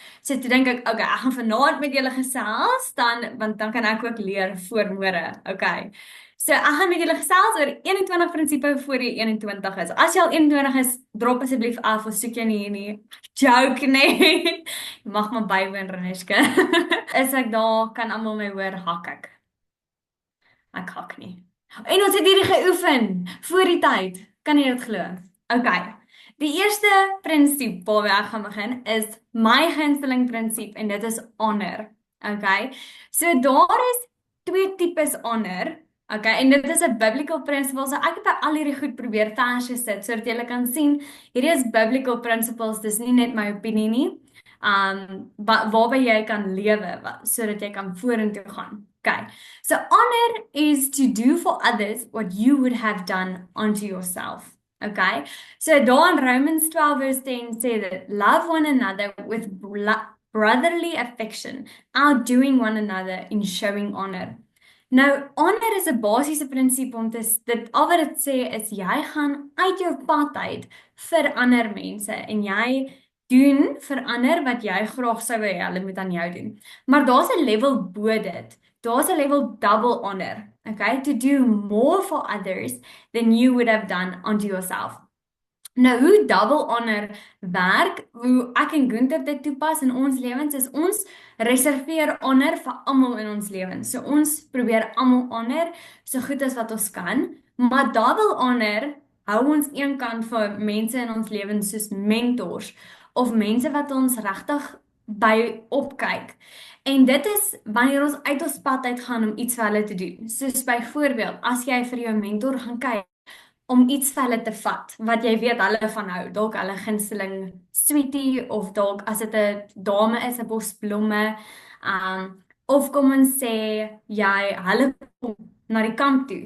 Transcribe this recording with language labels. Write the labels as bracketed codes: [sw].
[af] So toe dink ek, okay, ek gaan vanaand met julle gesels dan want dan kan ek ook leer voor môre. Okay. So ek gaan met julle gesels oor 21 prinsipe voor jy 21 is. As jy al 21 is, drop asseblief af of soek jy nie. Joke nee. Jy mag maar bywoon Reneshke. Is ek daar kan almal my hoor hak ek. Ek hak nie. En ons het hierdie geoefen voor die tyd. Kan jy dit glo? Okay. Die eerste prinsip waarmee ek gaan begin is my gunsteling prinsip en dit is honor. Okay. So daar is twee tipes honor. Okay, en dit is 'n biblical principle. So ek het by al hierdie goed probeer verse sit sodat jy kan sien hierdie is biblical principles. Dis nie net my opinie nie. Waarby jy kan lewe sodat jy kan vorentoe gaan. Okay. [en] So honor is to do for others what you would have done unto yourself. Okay. So daar in Romans 12 verse 10 say that love one another with brotherly affection, outdoing one another in showing honor. [af] Nou, honor is 'n basiese prinsip om dit al wat dit sê is jy gaan uit jou pad uit vir ander mense en jy doen vir ander wat jy graag sou wou hulle moet aan jou doen. Maar daar's 'n level bo dit. Daar's 'n level double honor, okay? [en] To do more for others than you would have done unto yourself. [af] Nou hoe double honor werk, hoe ek en Gunther dit toepas in ons lewens is ons reserveer honor vir almal in ons lewens. So ons probeer almal honor so goed as wat ons kan, maar double honor hou ons eenkant vir mense in ons lewens soos mentors of mense wat ons regtig by opkyk. En dit is wanneer ons uit ons pad uit gaan om iets vir hulle te doen. Soos byvoorbeeld, as jy vir jou mentor gaan kyk om iets vir hulle te vat wat jy weet hulle van hou, dalk hulle gunsteling sweetie of dalk as dit 'n dame is 'n bos blomme, of kom ons sê jy hulle kom na die kamp toe.